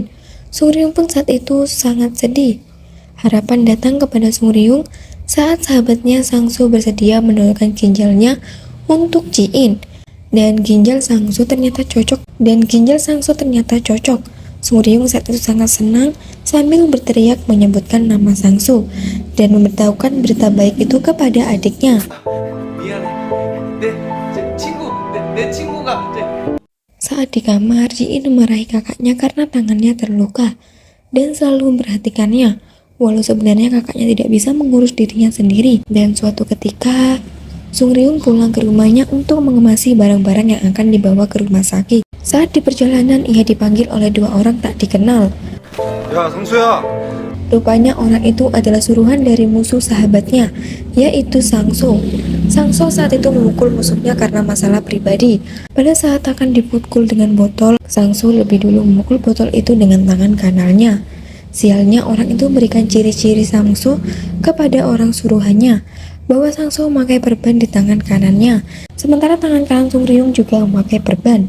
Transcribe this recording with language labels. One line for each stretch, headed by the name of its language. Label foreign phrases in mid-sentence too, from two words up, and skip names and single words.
Indonesian: Sung Ryung pun saat itu sangat sedih. Harapan datang kepada Sung Ryung saat sahabatnya Sangsu bersedia mendonorkan ginjalnya untuk Ji In. Dan ginjal Sangsu ternyata cocok. Sung Ryung saat itu sangat senang sambil berteriak menyebutkan nama Sangsu dan memberitahukan berita baik itu kepada adiknya.
Korean: 미안해. 내 친구가
Indonesian: Saat di kamar, Ji In memarahi kakaknya karena tangannya terluka dan selalu memperhatikannya, walau sebenarnya kakaknya tidak bisa mengurus dirinya sendiri. Dan suatu ketika, Sung Ryung pulang ke rumahnya untuk mengemasi barang-barang yang akan dibawa ke rumah sakit. Saat di perjalanan, ia dipanggil oleh 2 orang tak dikenal.
Korean: 야 상수야.
Indonesian: Rupanya orang itu adalah suruhan dari musuh sahabatnya, yaitu Sangso. Sangso saat itu memukul musuhnya karena masalah pribadi. Pada saat akan dipukul dengan botol, Sangso lebih dulu memukul botol itu dengan tangan kanannya. Sialnya orang itu memberikan ciri-ciri Sangso kepada orang suruhannya, bahwa Sangso memakai perban di tangan kanannya, sementara tangan kanan Sung Ryung juga memakai perban.